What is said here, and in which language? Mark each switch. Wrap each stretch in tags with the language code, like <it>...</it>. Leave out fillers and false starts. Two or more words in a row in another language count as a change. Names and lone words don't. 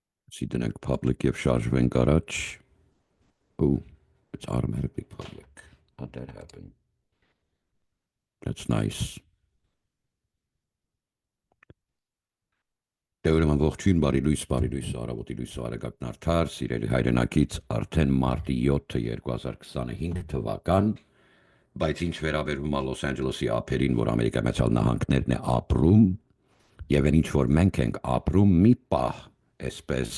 <hy>Սիդնենք public եւ շարժվենք առաջ.</hy> <en>Oh, it's automatically public. How'd that happen? That's nice.</en> <hy>Դերում ողջույն, բարի լույս, արավոտի լույս արագակն արդար, սիրելի հայրենակից արդեն մարտի 7-ը 2025 թվական, բայց ինչ վերաբերվում է Լոս Անջելեսի ափերին, որ Ամերիկայի Միացյալ Նահանգներն է ապրում, եւ ինչ որ մենք ենք ապրում, մի պահ, այսպես</hy>